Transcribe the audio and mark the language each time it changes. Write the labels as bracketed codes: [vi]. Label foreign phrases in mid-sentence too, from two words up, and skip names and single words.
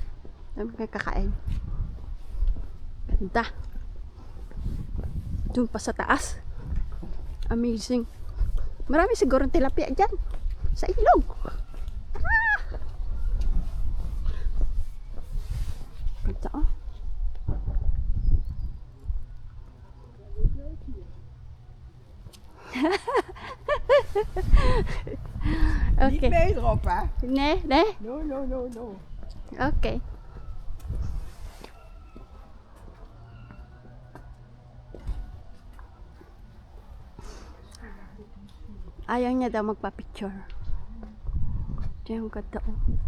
[tl] Kami kakain. Ganda. Doon pa sa taas. Amazing. Marami siguro tilapia dyan. Sa ilog. Ah! Ganda oh. Okay. [nl] Niet mee erop, hè? Nee, nee? [en] No, no, no, no. Okay. [tl] Ayaw niya daw magpa-picture. Diyan yung ganda oh.